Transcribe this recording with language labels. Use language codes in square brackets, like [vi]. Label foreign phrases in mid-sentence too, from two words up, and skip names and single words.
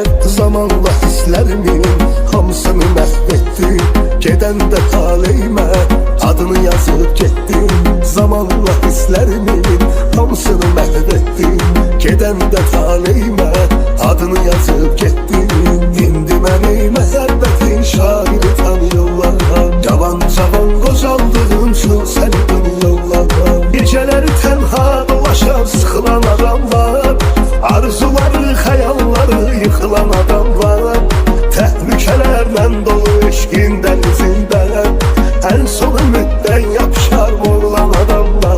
[tr] Zamanla hislerimin hamısını mahvettim, geden de taleyime adını yazıp gittim. Zamanla hislerimin hamısını mahvettim, geden de taleyime adını yazıp gittim. [az] İndi məni məhəbbətin şairi tanıyorlar, cavan cavan qocaldığım üçün səni tanıyorlar. Gecələri tənha dolaşar sıxılan adamlar, arzuları xəyalları yıxılan adamlar, təhlükələrlə dolu eşqin dənizində en son ümiddən yapışar vurulan adamlar.